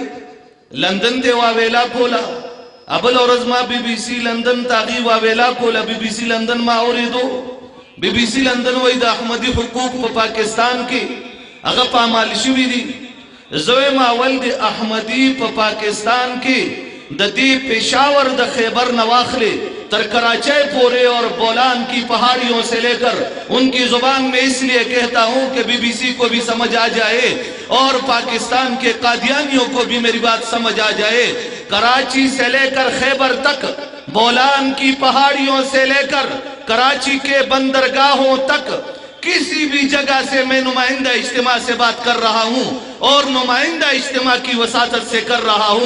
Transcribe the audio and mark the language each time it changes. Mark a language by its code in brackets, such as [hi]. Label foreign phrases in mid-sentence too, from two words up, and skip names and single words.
[ps] لندن ته واویلا کوله، ابل ورځ ما BBC لندن ته هغې واویلا کوله. BBC لندن ما اورېدو، BBC لندن وایي د احمدي حقوق په پاکستان کې هغه پامال شوي دي. زه وایم اول د احمدي په پاکستان کې د دې پېښور د خیبر نه واخلې تر کراچی پورے [ur] اور بولان کی پہاڑیوں سے لے کر ان کی زبان میں اس لیے کہتا ہوں کہ BBC کو بھی سمجھ آ جائے اور پاکستان کے قادیانیوں کو بھی میری بات سمجھ آ جائے. کراچی سے لے کر خیبر تک، بولان کی پہاڑیوں سے لے کر کراچی کے بندرگاہوں تک کسی بھی جگہ سے میں نمائندہ اجتماع سے بات کر رہا ہوں اور نمائندہ اجتماع کی وساطت سے کر رہا ہوں.